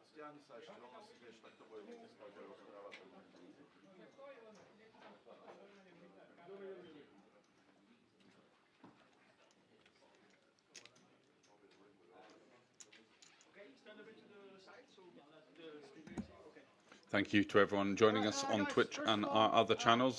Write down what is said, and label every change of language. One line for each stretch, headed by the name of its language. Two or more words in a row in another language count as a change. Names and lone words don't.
Slovak: ani sa ešte rovno si vieš, tak to bude vytiskať a rozprávať.
English: Thank you to everyone joining us on Twitch and our other channels.